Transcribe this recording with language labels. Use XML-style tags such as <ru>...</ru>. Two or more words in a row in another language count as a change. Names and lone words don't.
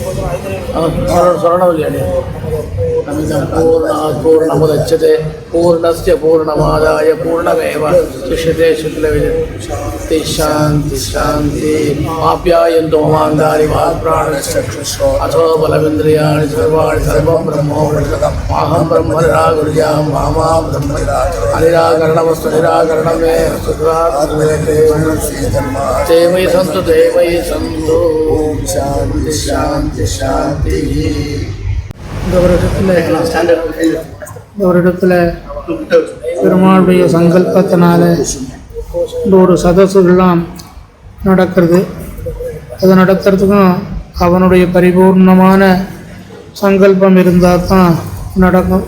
<sa>पूर्णमुदच्यते पूर्णस्य पूर्णमादाय पूर्णमेवावशिष्यते शुक्लविदे शांति शांति आप्यायन्तो ममाङ्गानि वाक्प्राणश्चक्षुषो अथो बलमिन्द्रियाणि सर्वाणि सर्वं ब्रह्मोपनिषदम् अहं ब्रह्म निराकुर्यां मामा ब्रह्म अनिराकरणमस्तु निराकरणं मे ते मयि सन्तु ते मयि सन्तु शांति शांति शांति</sa> <ta>இந்த வருடத்தில் பெருமாளுடைய சங்கல்பத்தினால இந்த ஒரு சதசுகள்லாம் நடக்கிறது. அது நடக்கிறதுக்கும் அவனுடைய பரிபூர்ணமான சங்கல்பம் இருந்தால் தான் நடக்கும்.</ta>